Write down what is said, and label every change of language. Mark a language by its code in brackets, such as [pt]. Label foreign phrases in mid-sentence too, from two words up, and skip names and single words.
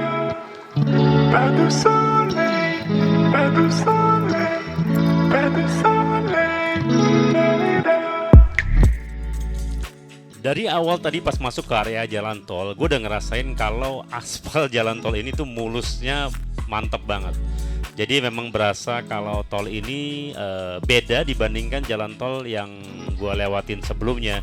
[fr] Pas de soleil, pas de soleil, pas de soleil, la-la-la. [id] Dari awal tadi pas masuk ke area jalan tol, gue udah ngerasain kalau aspal jalan tol ini tuh mulusnya mantep banget. Jadi memang berasa kalau tol ini beda dibandingkan jalan tol yang gue lewatin sebelumnya.